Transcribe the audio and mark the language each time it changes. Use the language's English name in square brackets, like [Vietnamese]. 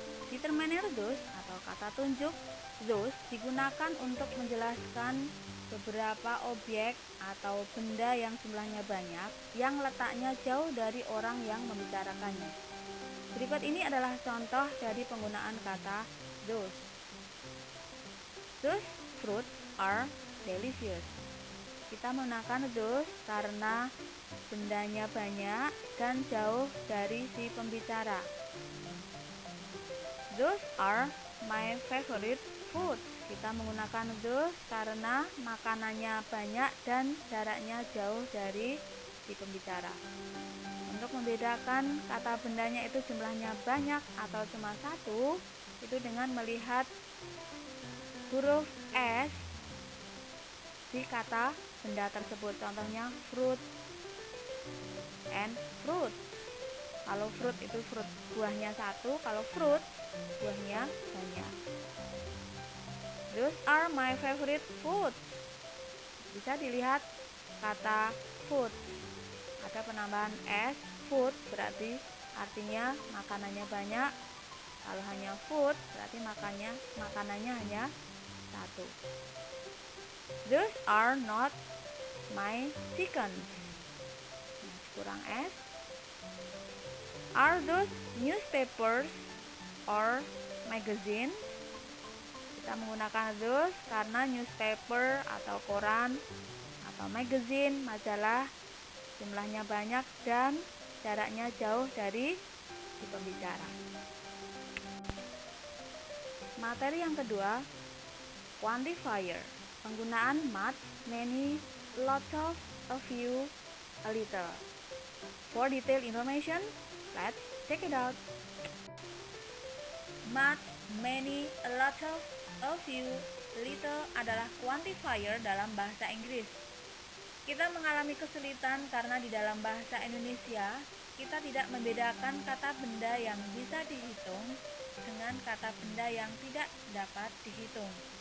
[Indonesian] Determiner those atau kata tunjuk those digunakan untuk menjelaskan beberapa objek atau benda yang jumlahnya banyak yang letaknya jauh dari orang yang membicarakannya. Berikut ini adalah contoh dari penggunaan kata those. [English] Those fruits are delicious. [Indonesian] Kita menggunakan those karena bendanya banyak dan jauh dari si pembicara. [English] Those are my favorite food. [Indonesian] Kita menggunakan those karena makanannya banyak dan jaraknya jauh dari si pembicara. Untuk membedakan kata bendanya itu jumlahnya banyak atau cuma satu, itu dengan melihat huruf S di kata benda tersebut. Contohnya fruit and fruit. Kalau fruit itu fruit buahnya satu, kalau fruit buahnya banyak. [English] Those are my favorite food. [Indonesian] Bisa dilihat kata food. Ada penambahan S, food berarti artinya makanannya banyak. Kalau hanya food berarti makanannya hanya satu. [English] Those are not my chickens. [Indonesian] Kurang S. [English] Are those newspapers or magazine? [Indonesian] Kita menggunakan those karena newspaper atau koran atau magazine, majalah jumlahnya banyak dan jaraknya jauh dari si pembicara. Materi yang kedua, quantifier. Penggunaan much, many, lots of, a few, a little. [English] For detailed information, let's check it out. [Indonesian] Much, many, a lot of, a few, little adalah quantifier dalam bahasa Inggris. Kita mengalami kesulitan karena di dalam bahasa Indonesia kita tidak membedakan kata benda yang bisa dihitung dengan kata benda yang tidak dapat dihitung.